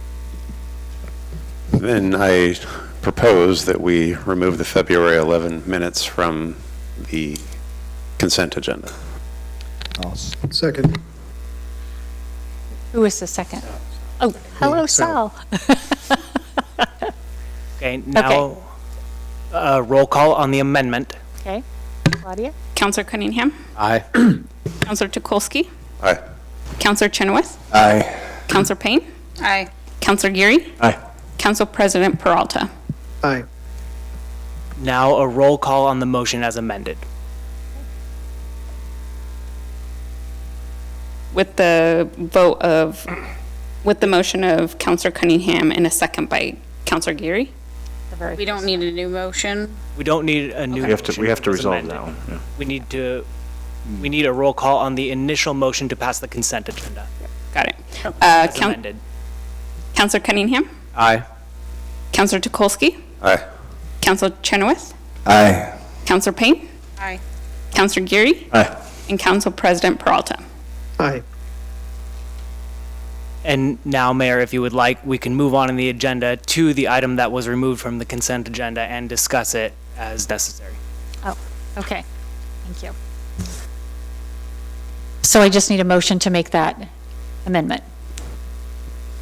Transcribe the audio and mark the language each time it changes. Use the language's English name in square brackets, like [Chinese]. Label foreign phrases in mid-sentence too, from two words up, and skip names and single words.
[English] Then I propose that we remove the February 11 minutes from the consent agenda. Second. Who is the second? Oh, hello, Sal. Okay, now roll call on the amendment. Okay, Claudia? Councilor Cunningham? Aye. Councilor Tukolsky? Aye. Councilor Chenoweth? Aye. Councilor Payne? Aye. Councilor Geary? Aye. Council President Peralta? Aye. Now a roll call on the motion as amended. With the motion of Councilor Cunningham and a second by Councilor Geary? We don't need a new motion. We don't need a new. We have to motion as resolve amended. that one. Yeah. We need a roll call on the initial motion to pass the consent agenda. Got it. As amended. Councilor Cunningham? Aye. Councilor Tukolsky? Aye. Councilor Chenoweth? Aye. Councilor Payne? Aye. Councilor Geary? Aye. And Council President Peralta? Aye. And now, Mayor, if you would like, we can move on in the agenda to the item that was removed from the consent agenda and discuss it as necessary. Oh, okay. Thank you. So I just need a motion to make that amendment.